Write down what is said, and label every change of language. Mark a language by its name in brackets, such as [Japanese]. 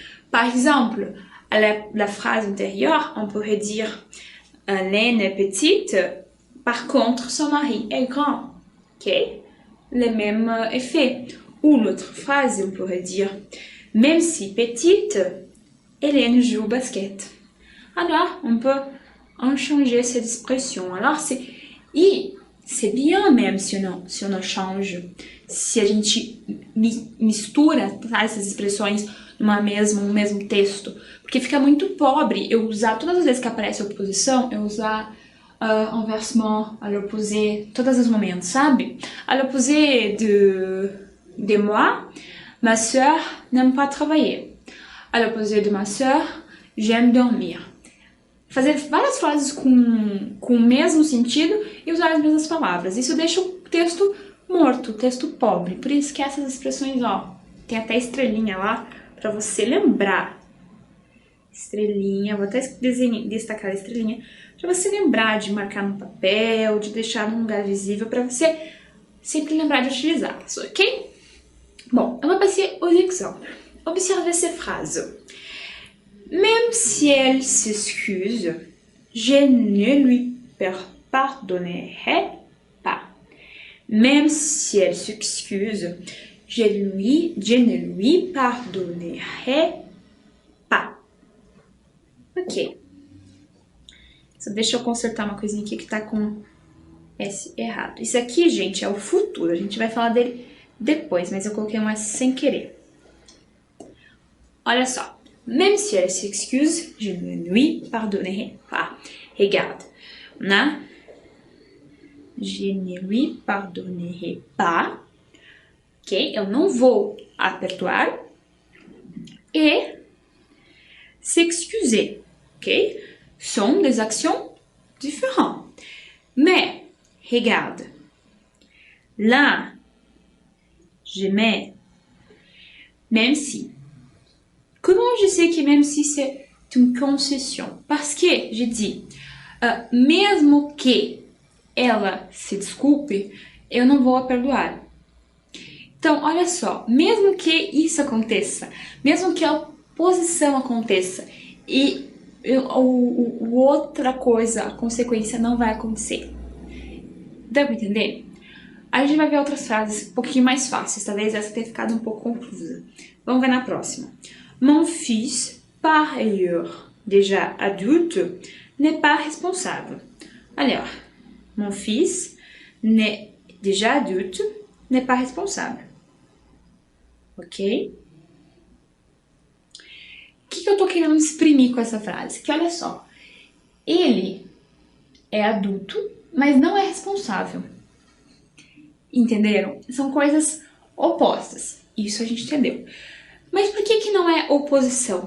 [French] Par exemple, à la phrase antérieure, on pourrait dire Hélène est petite, par contre son mari est grand. Ok? le même effet. Ou l'autre phrase, on pourrait dire, même si petite, Hélène joue au basket. Alors, on peut en changer cette expression. Alors, c'est bien même si on não change. [Portuguese] Se a gente mistura essas expressões no mesmo texto. Porque fica muito pobre eu usar, todas as vezes que aparece oposição, eu usar inversement, à l'opposé, todos os momentos, sabe? [French] À l'opposé de moi, ma sœur n'aime pas travailler. À l'opposé de ma sœur, j'aime dormir. [Portuguese] Fazer várias frases com o mesmo sentido e usar as mesmas palavras. Isso deixa o texto morto, o texto pobre. Por isso que essas expressões, ó, tem até estrelinha lá para você lembrar. Estrelinha, vou até destacar a estrelinha, para você lembrar de marcar no papel, de deixar num lugar visível, para você sempre lembrar de utilizá-las, ok? [French] Bon, on va passer aux exemples. Observez ces phrases. Même si elle s'excuse, je ne lui pardonnerai pas. Même si elle s'excuse, je ne lui pardonnerai pas. Ok. [Portuguese] Só deixa eu consertar uma coisinha aqui que tá com S errado. Isso aqui, gente, é o futuro. A gente vai falar dele depois, mas eu coloquei um S sem querer. Olha só. [French] Même si elle s'excuse, je ne lui pardonnerai pas. Regarde. On a je ne lui pardonnerai pas. [Portuguese] Ok? Eu não vou a perdoar. [French] Et s'excuser. [Portuguese] Ok? [French] Sont des actions différentes. Mais, regarde. Là, je mets même si. Comment je sais que même si c'est une concession? Parce que je dis, [Portuguese] mesmo que ela se desculpe, eu não vou a perdoar. Então, olha só, mesmo que isso aconteça, mesmo que a oposição aconteça e outra coisa, a consequência não vai acontecer. Dá pra entender? Aí a gente vai ver outras frases um pouquinho mais fáceis, talvez essa tenha ficado um pouco confusa. Vamos ver na próxima. [French] Mon fils, par ailleurs déjà adulte, n'est pas responsable. Alors, mon fils, déjà adulte, n'est pas responsable. Ok? [Portuguese] O que eu tô querendo exprimir com essa frase? Que olha só, ele é adulto, mas não é responsável. Entenderam? São coisas opostas. Isso a gente entendeu. Mas por que não é oposição?